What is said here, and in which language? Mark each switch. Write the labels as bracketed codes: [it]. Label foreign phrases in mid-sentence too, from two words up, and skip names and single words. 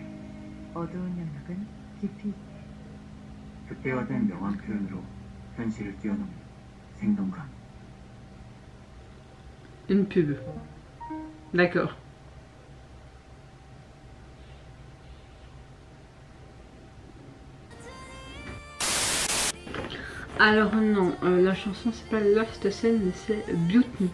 [ko] 어두운 영역은 깊이 극대화된 명암 표현으로 현실을 뛰어넘는 생동감. [fr] Une pub. D'accord. Alors non, la chanson c'est pas Lost Scene mais c'est Beauty.